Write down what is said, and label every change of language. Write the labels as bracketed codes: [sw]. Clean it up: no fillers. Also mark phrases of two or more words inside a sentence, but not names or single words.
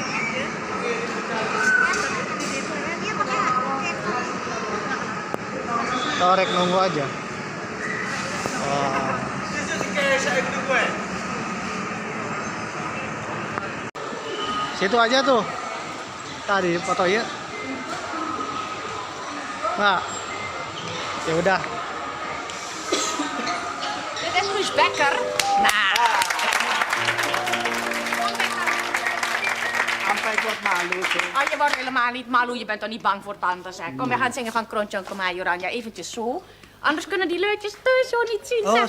[id] Torek nunggu aja. Wah. Situ aja tuh. Tadi foto ya. Nah. Ya udah. [nl] Dit is Ruud Becker. Nou. Sampai ik word malu. Oh, je wordt helemaal niet malu. Je bent toch niet bang voor tante, zeg. Kom, we gaan zingen van Krontje Kamajoran. Ja, eventjes zo. Anders kunnen die leutjes thuis zo niet zien, zeg.